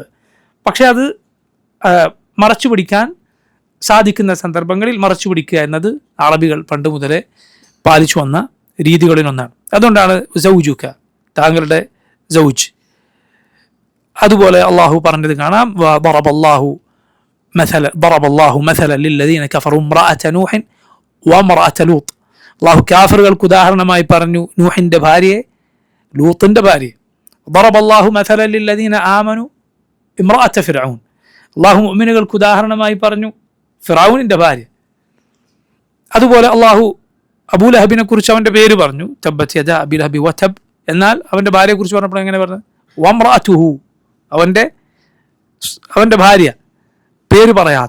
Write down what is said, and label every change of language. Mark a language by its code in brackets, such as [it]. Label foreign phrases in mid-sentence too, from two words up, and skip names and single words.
[ml] പക്ഷെ അത് മറച്ചു പിടിക്കാൻ സാധിക്കുന്ന സന്ദർഭങ്ങളിൽ മറച്ചു പിടിക്കുക എന്നത് അറബികൾ പണ്ട് മുതലേ പാലിച്ചു വന്ന രീതികളിലൊന്നാണ്. അതുകൊണ്ടാണ് സൗജുക, താങ്കളുടെ സൗജ്. അതുപോലെ അള്ളാഹു പറഞ്ഞത് കാണാം, [ar] ضربallahu مثلا للذين كفروا امرأة نوح وامرأة لوط. [ml] അള്ളാഹു കാഫിറുകൾക്ക് ഉദാഹരണമായി പറഞ്ഞു നൂഹിന്റെ ഭാര്യയെ, ലൂത്തിന്റെ ഭാര്യയെ. [ar] ضربallahu مثلا للذين آمنوا امرأة فرعون. [ml] അള്ളാഹു മുഅ്മിനുകൾക്ക് ഉദാഹരണമായി പറഞ്ഞു ഫിറഔനിന്റെ ഭാര്യ. അതുപോലെ അള്ളാഹു അബൂലഹബിനെ കുറിച്ച് അവന്റെ പേര് പറഞ്ഞു, [ar] تبت يدا أبي لهب وتب. [ml] എന്നാൽ അവന്റെ ഭാര്യയെ കുറിച്ച് പറഞ്ഞപ്പോൾ എങ്ങനെ പറഞ്ഞു? വംറഅതുഹു, അവന്റെ ഭാര്യ, പേര് പറയാതെ.